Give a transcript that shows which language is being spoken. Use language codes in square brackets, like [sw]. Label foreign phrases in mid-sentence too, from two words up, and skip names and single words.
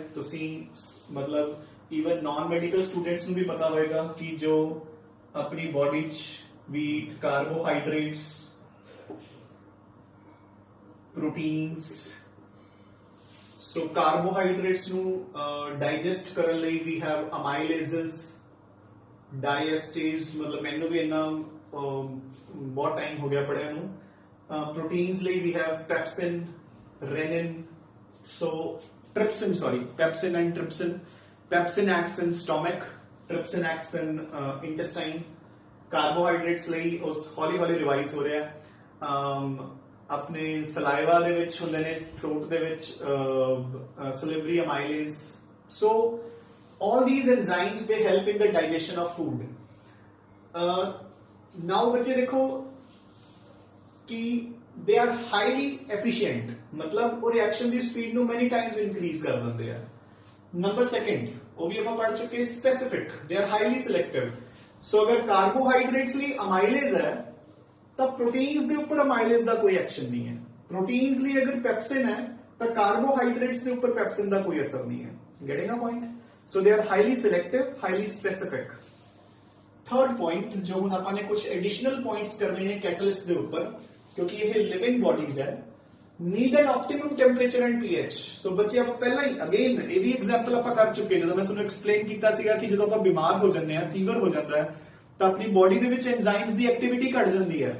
[pa] ਤੁਸੀਂ ਮਤਲਬ [en] even non medical students [pa] ਨੂੰ ਵੀ ਪਤਾ ਹੋਏਗਾ ਕਿ ਜੋ ਆਪਣੀ ਬਾਡੀ 'ਚ [en] wheat, carbohydrates, proteins, so carbohydrates [pa] ਨੂੰ ਡਾਈਜੈਸਟ ਕਰਨ ਲਈ [en] we have amylases, diastase, [pa] ਮਤਲਬ ਮੈਨੂੰ ਵੀ ਇੰਨਾ ਬਹੁਤ ਟਾਈਮ ਹੋ ਗਿਆ ਪੜਿਆ ਨੂੰ। ਪ੍ਰੋਟੀਨਸ ਲਈ [en] we have pepsin, renin, so trypsin, sorry, pepsin and trypsin। Pepsin acts in stomach, trypsin acts in intestine। [pa] Carbohydrates ਲਈ ਉਸ ਹੌਲੀ ਹੌਲੀ ਰਿਵਾਈਜ਼ ਹੋ ਰਿਹਾ। ਆਪਣੇ ਸਲਾਈਵਾ ਦੇ ਵਿੱਚ ਹੁੰਦੇ ਨੇ, ਥਰੋਟ ਦੇ ਵਿੱਚ [en] salivary amylase। So all these enzymes they help in the digestion of food। now [pa] ਬੱਚੇ ਦੇਖੋ [en] कि they are highly efficient, [hi] मतलब वो रिएक्शन [pa] ਦੀ ਸਪੀਡ ਨੂੰ [en] many times increase [pa] ਕਰ ਦਿੰਦੇ ਆ। ਨੰਬਰ 2 ਉਹ ਵੀ ਆਪਾਂ ਪੜ ਚੁੱਕੇ, [en] specific, they are highly selective। [pa] ਸੋ ਅਗਰ ਕਾਰਬੋਹਾਈਡਰੇਟਸ ਲਈ ਅਮਾਈਲੇਜ਼ ਹੈ ਤਾਂ ਪ੍ਰੋਟੀਨਸ ਦੇ ਉੱਪਰ ਅਮਾਈਲੇਜ਼ ਦਾ ਕੋਈ ਐਕਸ਼ਨ ਨਹੀਂ ਹੈ। ਪ੍ਰੋਟੀਨਸ ਲਈ ਅਗਰ ਪੈਪਸਿਨ ਹੈ ਤਾਂ ਕਾਰਬੋਹਾਈਡਰੇਟਸ ਦੇ ਉੱਪਰ ਪੈਪਸਿਨ ਦਾ ਕੋਈ ਅਸਰ ਨਹੀਂ ਹੈ। [en] getting a point. ਸੋ they are highly selective, highly specific। [pa] ਥਰਡ ਪੁਆਇੰਟ ਜੋ ਹੁਣ ਆਪਾਂ ਨੇ ਕੁਝ [en] additional points [pa] ਕਰਨੇ ਨੇ ਕੈਟਲਿਸਟ ਦੇ ਉੱਪਰ, ਕਿਉਂਕਿ ਇਹ [en] living bodies [pa] ਹੈ। [en] need an optimum temperature and pH. [pa] ਸੋ ਬੱਚੇ ਆਪਾਂ ਪਹਿਲਾਂ ਹੀ ਅਗੇਨ ਇਹ ਵੀ ਐਗਜ਼ਾਮਪਲ ਆਪਾਂ ਕਰ ਚੁੱਕੇ, ਜਦੋਂ ਮੈਂ ਤੁਹਾਨੂੰ ਐਕਸਪਲੇਨ ਕੀਤਾ ਸੀਗਾ ਕਿ ਜਦੋਂ ਆਪਾਂ ਬਿਮਾਰ ਹੋ ਜਾਂਦੇ ਆ, ਫੀਵਰ ਹੋ ਜਾਂਦਾ ਹੈ ਤਾਂ ਆਪਣੀ ਬੋਡੀ ਦੇ ਵਿੱਚ ਐਂਜ਼ਾਈਮਸ ਦੀ ਐਕਟੀਵਿਟੀ ਘਟ ਜਾਂਦੀ ਹੈ।